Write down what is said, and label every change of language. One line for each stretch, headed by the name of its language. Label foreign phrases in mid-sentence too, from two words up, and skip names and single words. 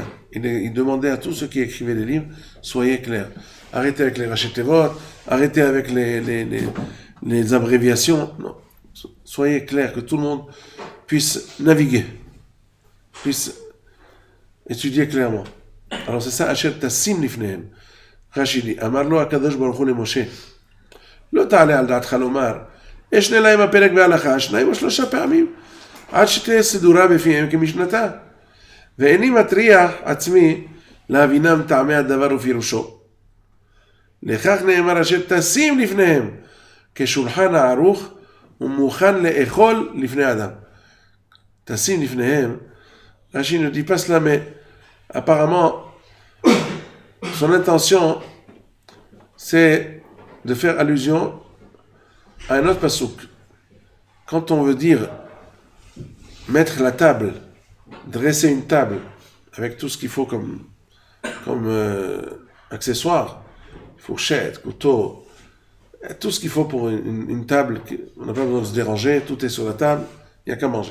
French: Il demandait à tous ceux qui écrivaient des livres, soyez clairs. Arrêtez avec les rachetevot, arrêtez avec les abréviations. Non. Soyez clairs, que tout le monde puisse naviguer, puisse étudier clairement. Alors c'est ça,
Hebrew: אשר תשים לפניהם. רש"י, אמר לו הקדוש ברוך הוא למשה. לא תעלה על דעתך לומר, אשנה להם הפרק בהלכה, 2 או 3 פעמים, עד שתהיה סדורה בפיהם כמשנתה. ואיני מטריח עצמי להבינם טעמי הדבר ופירושו. לכך נאמר אשר תשים לפניהם, כשולחן הערוך ומוכן לאכול לפני אדם. תשים לפניהם,
French: Rachid ne dit pas cela, mais apparemment, son intention, c'est de faire allusion à un autre pasouk. Quand on veut dire mettre la table, dresser une table avec tout ce qu'il faut comme accessoire, fourchette, couteau, tout ce qu'il faut pour une table, on n'a pas besoin de se déranger, tout est sur la table, il n'y a qu'à manger.